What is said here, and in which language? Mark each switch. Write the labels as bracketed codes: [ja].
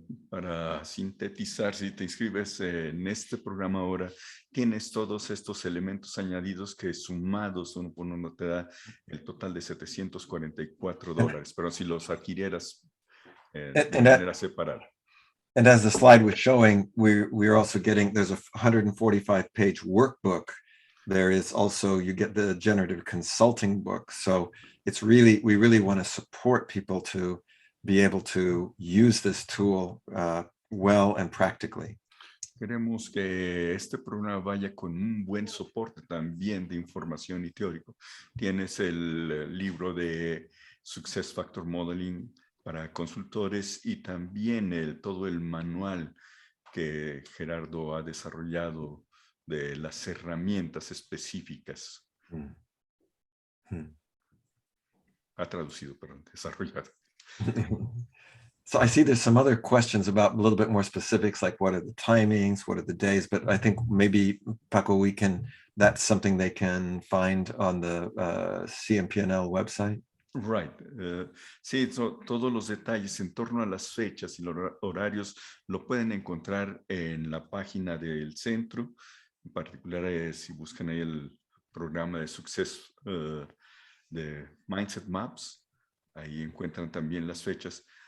[es] Para sintetizar, si te inscribes en este programa ahora, tienes todos estos elementos añadidos que sumados uno por uno te da el total de $744, pero si los adquirieras de manera separada. [en] And as the slide was showing, we're also getting, there's a 145-page workbook. There is also, you get the generative consulting book. So it's really, we really want to support people to be able to use this tool well and practically. [es] Queremos que este programa vaya con un buen soporte también de información y teórico. Tienes el libro de Success Factor Modeling para consultores y también todo el manual que Gerardo ha desarrollado de las herramientas específicas. Ha traducido, perdón, desarrollado. [en] So I see there's some other questions about a little bit more specifics, like what are the timings, what are the days, but I think maybe, Paco, that's something they can find on the CMPNL website. Right. [es] Sí, todos los detalles en torno a las fechas y los horarios lo pueden encontrar en la página del centro. En particular, si buscan ahí el programa de Success de Mindset Maps, ahí encuentran también las fechas.